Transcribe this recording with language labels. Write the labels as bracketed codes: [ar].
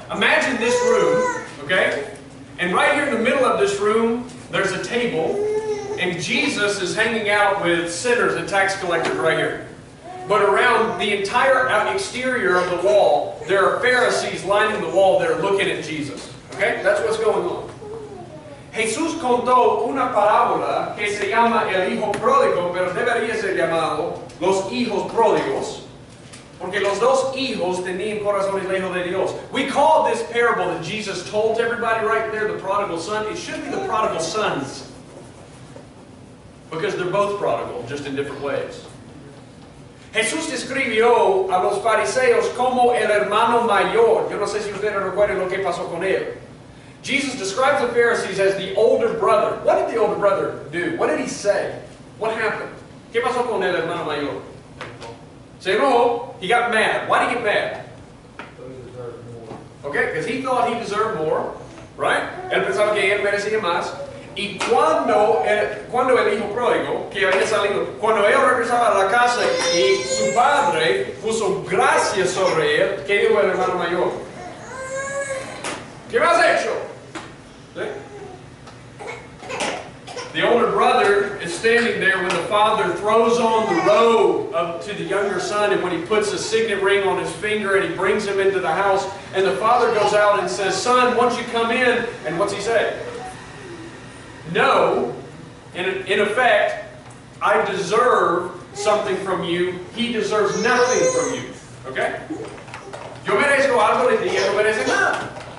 [en] Imagine this room, okay? And right here in the middle of this room, there's a table, and Jesus is hanging out with sinners and tax collectors right here. But around the entire exterior of the wall, there are Pharisees lining the wall there looking at Jesus. Okay? That's what's going on. [es] Jesús contó una parábola que se llama el hijo pródigo, pero debería ser llamado los hijos pródigos. Porque los dos hijos tenían corazones lejos de Dios. [en] We call this parable that Jesus told to everybody right there, the prodigal son. It should be the prodigal sons. Because they're both prodigal, just in different ways. [es] Jesús describió a los fariseos como el hermano mayor. Yo no sé si ustedes recuerdan lo que pasó con él. [en] Jesus describes the Pharisees as the older brother. What did the older brother do? What did he say? What happened? [es] ¿Qué pasó con el hermano mayor? Se enojó. [en] He got mad. Why did he get mad? Okay? Because he thought he deserved more. Right? [es] Él pensaba que él merecía más. Y cuando el hijo pródigo, que había salido, cuando él regresaba a la casa y su padre puso gracias sobre él, ¿qué dijo el hermano mayor? ¿Qué me has hecho? ¿Sí? [en] The older brother is standing there when the father throws on the robe to the younger son, and when he puts a signet ring on his finger and he brings him into the house, and the father goes out and says, "Son, won't you come in?" And what's he say? No, in effect, I deserve something from you. He deserves nothing from you. Okay? [es] Yo merezco algo de ti, él no merece nada.